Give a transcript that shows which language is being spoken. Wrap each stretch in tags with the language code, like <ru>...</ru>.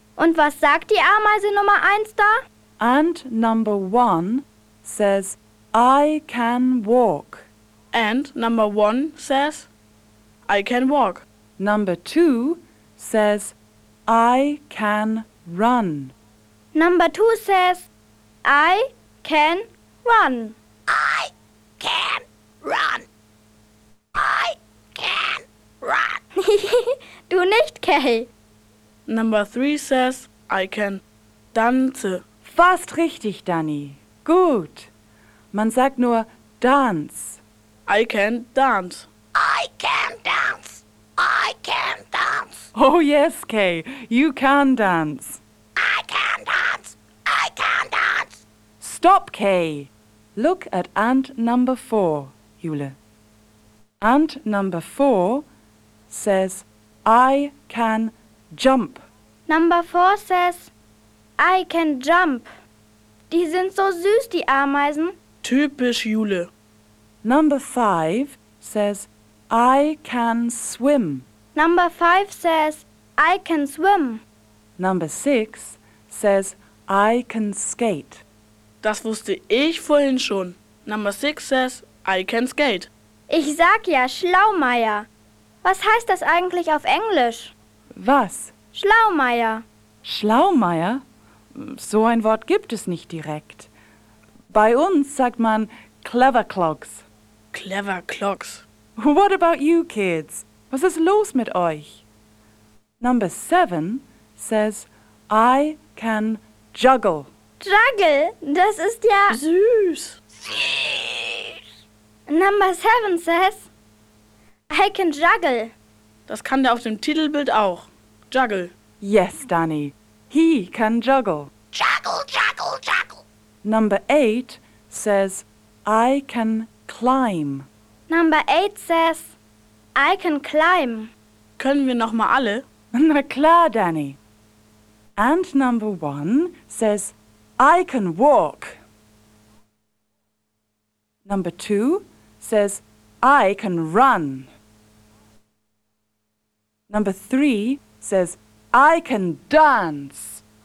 <de>Und was sagt die Ameise Nummer 1 da?</de> <en>Ant number 1 says, I can walk. Ant number 1 says, I can walk. Number 2 says, I can run. Number 2 says, I can run. I can run. I can run.</en> <de>Du nicht, Kay.</de> <en>Number 3 says, I can dance.</en> <de>Fast richtig, Danny. Gut. Man sagt nur dance.</de> <en>I can dance. I can dance. I can dance. Oh yes, Kay. You can dance. I can dance. I can dance. Stop, Kay. Look at ant number 4, Jule. Ant number 4 says, I can jump. Number 4 says, I can jump.</en> <de>Die sind so süß, die Ameisen. Typisch, Jule.</de> <en>Number 5 says, I can swim. Number 5 says, I can swim. Number 6 says, I can skate.</en> <de>Das wusste ich vorhin schon.</de> <en>Number 6 says, I can skate.</en> <de>Ich sag ja, Schlaumeier. Was heißt das eigentlich auf Englisch? Was? Schlaumeier. Schlaumeier? So ein Wort gibt es nicht direkt. Bei uns sagt man</de> <en>clever clogs. Clever clogs. What about you kids?</en> <de>Was ist los mit euch?</de> <en>Number 7 says, I can juggle.</en> <de>Juggle? Das ist ja süß.</de> <en>Number 7 says, I can juggle.</en> <de>Das kann der auf dem Titelbild auch.</de> <en>Juggle. Yes, Danny. He can juggle. Juggle, juggle, juggle. Number 8 says, I can climb. Number 8 says, I can climb.</en> <de>Können wir noch mal alle? Na klar, Danny.</de> <en>And number 1 says, I can walk. Number 2 says, I can run. Number 3 says, I can dance.</en>